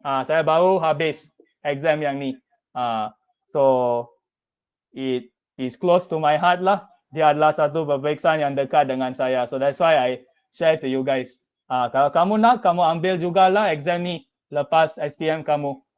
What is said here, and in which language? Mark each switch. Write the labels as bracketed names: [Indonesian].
[Malay] Saya baru habis exam yang ni. [English] So it is close to my heart lah. [Malay] Dia adalah satu peperiksaan yang dekat dengan saya. [English] So that's why I share to you guys. [Malay] Kalau kamu nak, kamu ambil jugalah exam ni lepas SPM kamu.